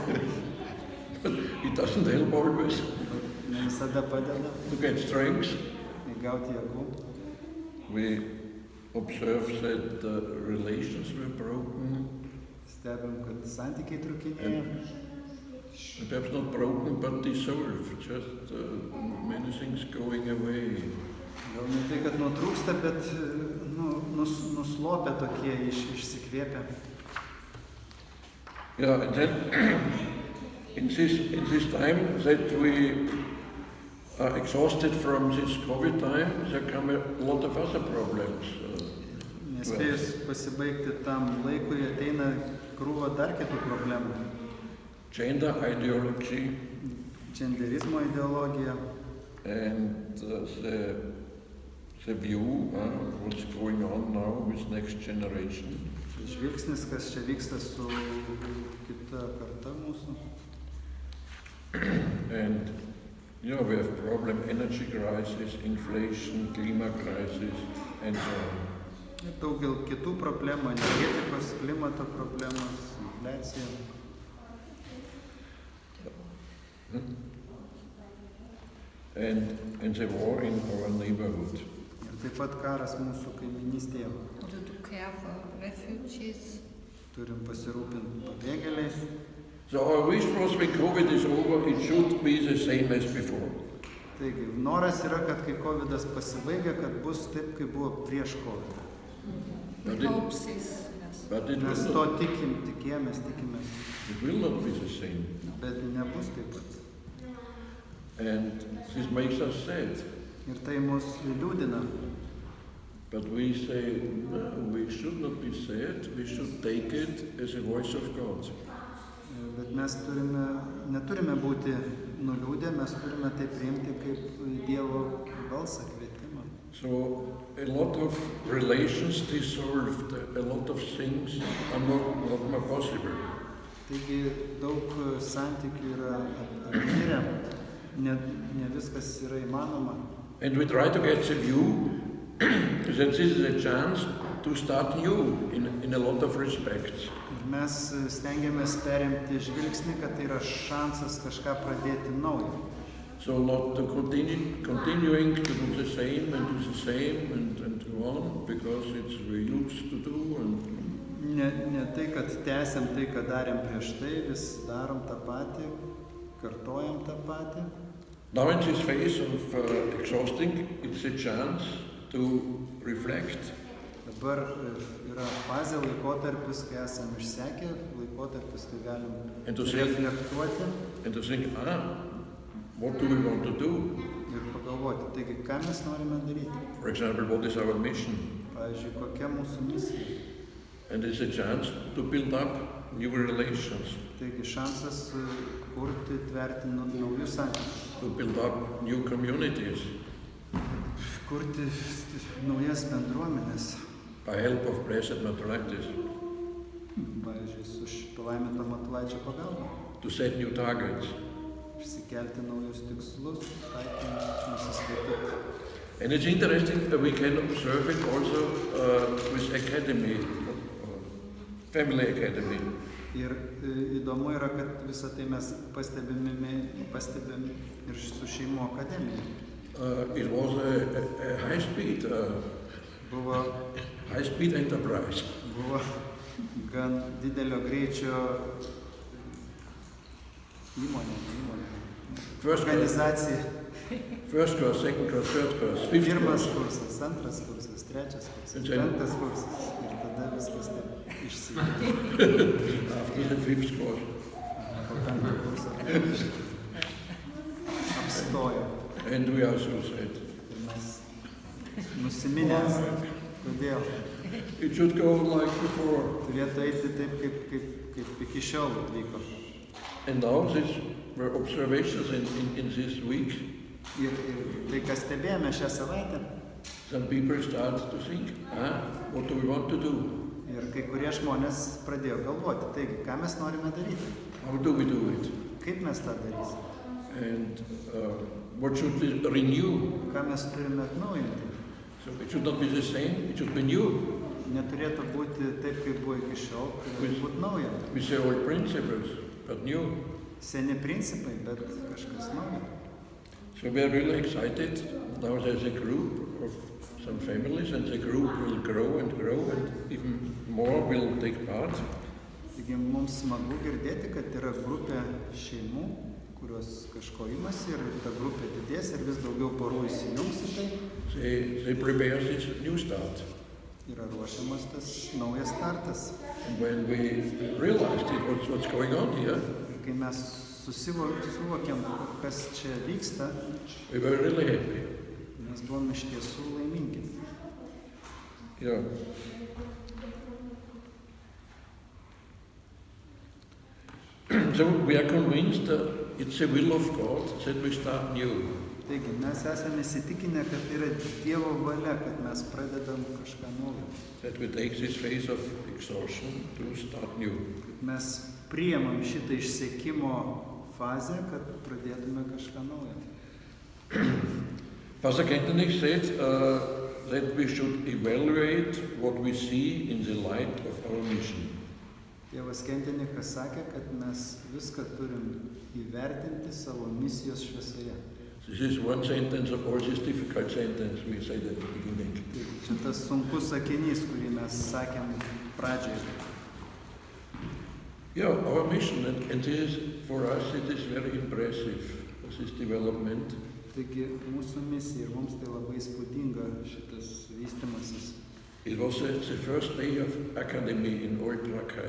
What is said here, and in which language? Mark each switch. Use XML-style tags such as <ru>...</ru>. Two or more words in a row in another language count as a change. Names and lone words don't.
<en>But it doesn't help always</en> <lt>ne visada padeda</lt> <en>to get strength.</en> <lt>įgauti jėgų.</lt> <en>We observe that relations were broken.</en> <lt>Stebim, kad santykiai trukinėja.</lt> <en>Perhaps not broken, but dissolved. Just many things going away.</en> <lt>Gal ne tai, kad nutrūksta, bet nuslopia tokie išsikvėpę.</lt> <en>Yeah, and then in this time that we are exhausted from this COVID time, there come a lot of other problems.</en> <lt>Nespėjus pasibaigti tam laikui, ateina krūva dar kitų problemų.</lt> <en>Gender ideology</en> <lt>Genderizmo ideologija</lt> <en>and the view what's going on now with next generation.</en> <lt>žvilgsnis, kas čia vyksta su kita karta mūsų.</lt> <en>And we have problem, energy crisis, inflation, climate crisis, and so on.</en> <lt>Ir daugel kitų problemų, energetikos, klimato problemos, infliacija.</lt> <en>And the war in our neighborhood.</en> <lt>Ir taip pat karas mūsų kaiminystėje.</lt> <en>To care for refugees.</en> <lt>Turim pasirūpinti pabėgėliais.</lt> <en>So our wish was when COVID is over, it should be the same as before.</en> <lt>Taigi, noras yra, kad kai COVIDas pasibaigia, kad bus taip, kaip buvo prieš COVID.</lt> <en>We hope this, yes. But it</en> <lt>Mes to</lt> <en>will</en> <lt>tikimės.</lt> <en>not be the same.</en> <lt>Bet nebus taip pat.</lt> <en>And this makes us sad.</en> <lt>Ir tai mus liūdina.</lt> <en>But we say, no, we should not be sad, we should take it as a voice of God.</en> <lt>Bet mes neturime būti nuliūdę, mes turime tai priimti kaip Dievo balsą, kvietimą.</lt> <en>So a lot of relations dissolved, a lot of things are not more possible.</en> <lt>Taigi daug santykių yra apmirę, ne viskas yra įmanoma.</lt> <en>And we try to get the view that this is a chance to start new in a lot of respects.</en> <lt>Mes stengiamės perimti žvilgsnį, kad tai yra šansas kažką pradėti naujo.</lt> <en>So not to continuing to do the same and go on, because it's we used to do.</en> <lt>Ne tai, kad tęsiam tai, ką darėm prieš tai, vis darom tą patį, kartojam tą patį.</lt> <en>Now in this phase of exhausting, it's a chance to reflect.</en> <lt>Dabar yra fazė, laikotarpis, kai esam išsekę, laikotarpis, kai galim reflektuoti.</lt> <en>And to think, what do we want to do?</en> <lt>Ir pagalvoti, taigi, ką mes norime daryti.</lt> <en>For example, what is our mission?</en> <lt>Pavyzdžiui, kokia mūsų misija.</lt> <en>And it's a chance to build up new relations.</en> <lt>Taigi, šansas kurti, tverti naujus santykius.</lt> <en>To build up new communities.</en> <lt>Kurti naujas bendruomenės.</lt> <en>By help of Blessed Matulaitis.</en> <lt>Pavyzdžiui, su palaiminto Matulaičio pagalba.</lt> <en>To set new targets.</en> <lt>Išsikelti naujus tikslus, taikinius, nusistatyti.</lt> <en>And it's interesting that we can observe it also with academy, family academy.</en> <lt>Ir įdomu yra, kad visą tai mes pastebim ir su šeimų akademija.</lt> <en>It was a high speed enterprise.</en> <lt>Buvo gan didelio greičio įmonė. Organizacija.</lt> <en>First course, second course, third course, fifth course.</en> <lt>Pirmas kursas, antras kursas, trečias kursas, penktas kursas. Ir tada viskas taip išsivystė.</lt> <en>After the fifth course.</en> <lt>Po penkto kurso apstojo.</lt> <en>And we also said,</en> <lt>Ir mes nusiminęs. Kodėl?</lt> <en>it should go like before.</en> <lt>Turėtų eiti taip, kaip iki šiol vyko.</lt> <en>And now these were observations in this week.</en> <lt>Ir tai, ką stebėjome šią savaitę,</lt> <en>some people start to think, what do we want to do?</en> <lt>ir kai kurie žmonės pradėjo galvoti, taigi, ką mes norime daryti,</lt> <en>How do we do it?</en> <lt>kaip mes tą darysime,</lt> <en>And what should we renew?</en> <lt>ką mes turime atnaujinti.</lt> <en>So it should not be the same, it should be new.</en> <lt>Neturėtų būti taip, kaip buvo iki šiol, turėtų būti nauja.</lt> <en>We say old principles, but new.</en> <lt>Seni principai, bet kažkas nauja.</lt> <en>So we are really excited. Now there's a group of some families, and the group will grow, and even more will take part.</en> <lt>Taigi mums smagu girdėti, kad yra grupė šeimų, kurios kažko imasi ir ta grupė didės ir vis daugiau porų įsijungs į tai.</lt> <en>They prepare this new start.</en> <lt>Yra ruošiamas tas naujas startas.</lt> <en>And when we realized what's going on here,</en> <lt>Ir kai mes suvokėm, kas čia vyksta,</lt> <en>we were really happy.</en> <lt>mes buvom iš tiesų laimingi.</lt> <en>Yeah. So we are convinced that it's the will of God that we start new.</en> <lt>Taigi mes esame įsitikinę, kad yra Dievo valia, kad mes pradedam kažką naujo.</lt> <en>That we take this phase of exhaustion to start new.</en> <lt>Kad mes priimam šitą išsekimo fazę, kad pradėtume kažką naujo.</lt> <en>Father Kentenich said that we should evaluate what we see in the light of our mission.</en> <lt>Tėvas Kentenichas sakė, kad mes viską turim įvertinti savo misijos šviesoje.</lt> <en>This is one sentence of all this difficult sentence we said at the beginning.</en> <lt>Čia tas sunkus sakinys, kurį mes sakėm pradžioje.</lt> <en>Yeah, our mission, and this is, for us it is very impressive, this development.</en> <lt>Taigi mūsų misija ir mums tai labai įspūdinga šitas vystymasis.</lt> <en>It was the first day of academy in Dachau.</en>